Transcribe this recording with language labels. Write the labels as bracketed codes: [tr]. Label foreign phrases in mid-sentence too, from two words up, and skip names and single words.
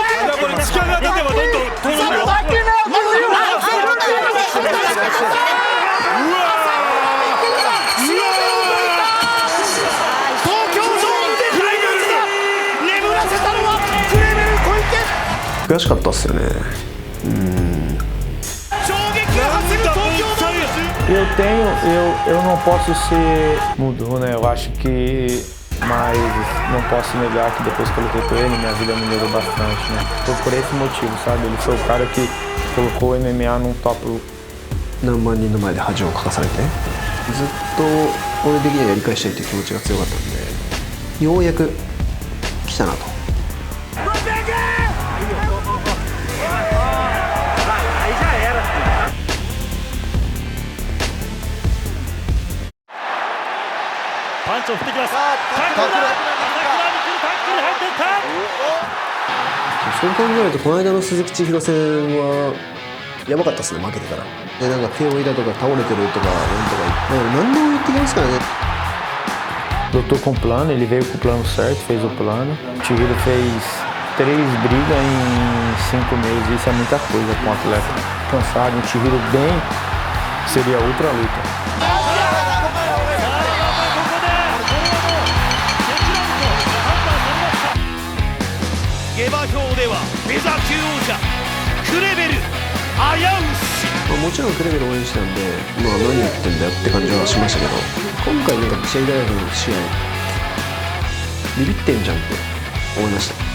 [ja] これ力が出てはどんどん通るよ。悔しかったっすよね。 [pt] Eu não posso ser mudo, né? Eu acho que, mas não posso negar que depois que eu lutei com ele, minha vida melhorou bastante, né? Foi por esse motivo, sabe? Ele foi o cara que colocou o MMA num top. [ja] 何万人の前で恥をかかされて、ずっと俺的にはやり返したいという気持ちが強かったんで、ようやく来たなと。パンチを振ってきます。タックル入っていった。そう考えるとこの間の鈴木千尋戦はやばかったですね、負けてたら。でなんか手をいだとか倒れてるとかなんとか何でも言ってきますからね。 [pt] lutou com o plano, ele veio com o plano certo, fez o plano. O Chihiro fez 3 brigas em 5 meses, isso é muita coisa para um atleta cansado. Um Chihiro bem, seria outra luta. [ja] 下馬評ではフェザー級王者クレベル危うしもちろんクレベル応援してたんで、何やってんだよって感じはしましたけど、今回なんかシェイダイフの試合ビビってんじゃんって思いました。